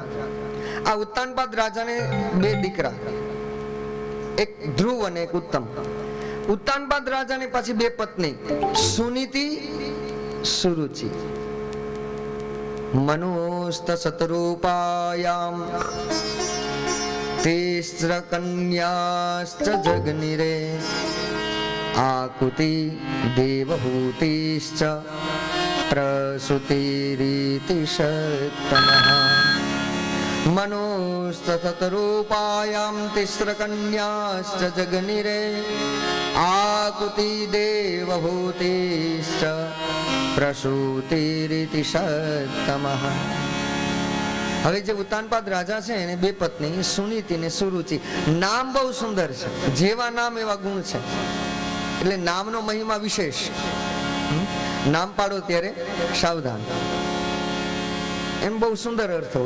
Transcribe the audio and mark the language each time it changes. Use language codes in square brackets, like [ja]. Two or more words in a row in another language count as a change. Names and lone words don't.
[gu] આ ઉત્તાનપાદ રાજાને બે દીકરા, એક ધ્રુવ અને એક ઉત્તમ. ઉત્તાનપાદ રાજાને પાછી બે પત્ની, સુનીતિ, સુરુચિ. [sa] मनुस्त सतरूपायाम तिस्र कन्याश्च जगनिरे आकुति देवहूतिश्च प्रसूतिरिति षत्तमः मनुस्ततरूपायां तिस्र कन्याश्च जगनिरे आकुति देवहूतिश्च प्रसूतिरिति षत्तमः. [gu] હવે જે ઉત્તાનપાદ રાજા છે એને બે પત્ની સુનીતિ ને સુરુચિ. નામ બહુ સુંદર છે, જેવા નામ એવા ગુણ છે. એટલે નામનો મહિમા વિશેષ. નામ પાડો ત્યારે સાવધાન, એમ બહુ સુંદર અર્થ હોય.